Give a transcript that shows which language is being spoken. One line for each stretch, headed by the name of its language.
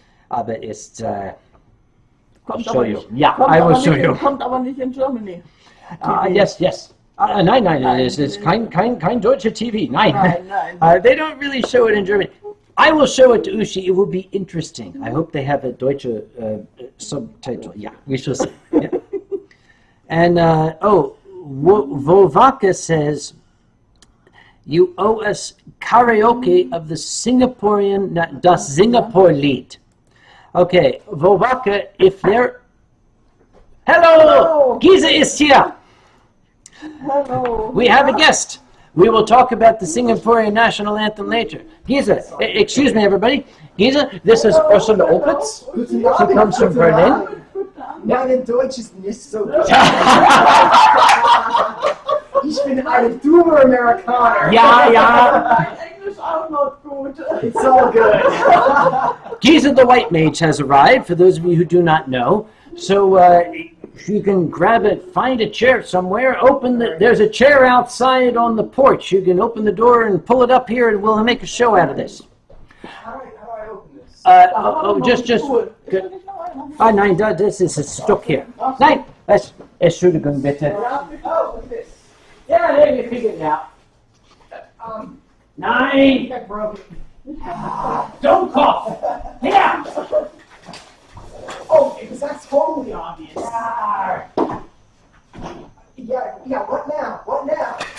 English: Aber it's I'll show you. Yeah, I will show you.
German: Kommt aber nicht in Germany.
English: Yes.
German: Nein, es ist kein deutsche TV. Nein. Nein.
English: They don't really show it in German. I will show it to Uschi. It will be interesting. I hope they have a deutsche subtitle. Yeah, we shall see. Yeah. And, Vovaka says, you owe us karaoke of the Singaporean,
German: das Singapore-Lied.
English: Okay, Vovaka, if they're... Hello! Giza is here! Hello. We have a guest. We will talk about the Singaporean national anthem later. Giza, excuse me, everybody. Giza, this is Frau Oppitz. She comes from Berlin.
German: Mein Deutsch ist nicht so gut. Ich bin ein dummer Amerikaner. Ja. Mein Englisch auch not gut.
English: It's all good. Giza the White Mage has arrived, for those of you who do not know. So you can grab it, find a chair somewhere, there's a chair outside on the porch. You can open the door and pull it up here and we'll make a show out of this. How do I open this? Just good.
German: Nein, das ist es Stück hier. Nein, Entschuldigung bitte.
English: Oh, this. Yeah, there you figured it out.
German: Nein,
English: I broke it. don't cough. Yeah. Oh, because that's totally obvious. Yeah, what now? What now?